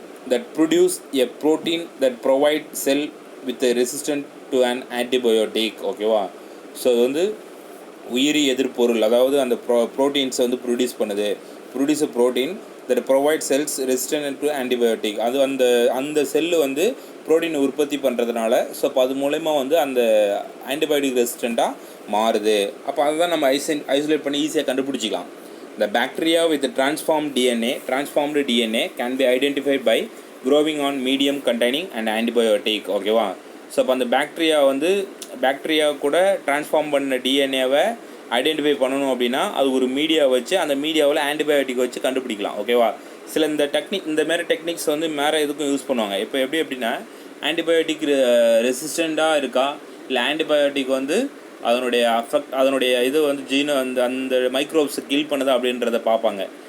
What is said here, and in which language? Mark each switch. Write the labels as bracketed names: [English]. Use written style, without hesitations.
[English] that produce a protein that provide cell with a resistant to an antibiotic. [Tamil] ஓகேவா? So அது வந்து உயிரி எதிர்ப்பொருள், அதாவது அந்த ப்ரோட்டீன்ஸை வந்து [English] Produce a protein that provide cells resistant to antibiotic. [Tamil] அது அந்த செல்லு வந்து ப்ரோட்டீனை உற்பத்தி பண்ணுறதுனால ஸோ அப்போ அது மூலயமா வந்து அந்த ஆன்டிபயோட்டிக் ரெசிஸ்டண்ட்டாக மாறுது. அப்போ அதுதான் நம்ம ஐசோலேட் பண்ணி ஈஸியாக கண்டுபிடிச்சிக்கலாம். [English] The bacteria with transformed DNA can be identified by growing on medium containing an antibiotic. [Tamil] ஓகேவா? ஸோ அப்போ அந்த பாக்டீரியா கூட டிரான்ஸ்ஃபார்ம் பண்ண டிஎன்ஏவை ஐடென்டிஃபை பண்ணணும் அப்படின்னா அது ஒரு மீடியா வச்சு அந்த மீடியாவில் ஆன்டிபயோட்டிக் வச்சு கண்டுபிடிக்கலாம். ஓகேவா? சில இந்த மாதிரி டெக்னிக்ஸ் வந்து வேறு எதுக்கும் யூஸ் பண்ணுவாங்க. இப்போ எப்படின்னா ஆன்டிபயோட்டிக் ரெசிஸ்டண்ட்டாக இருக்கா இல்லை ஆன்டிபயோட்டிக் வந்து அதனுடைய இது வந்து ஜீனை அந்த மைக்ரோப்ஸை கில் பண்ணுதா அப்படின்றத பார்ப்பாங்க.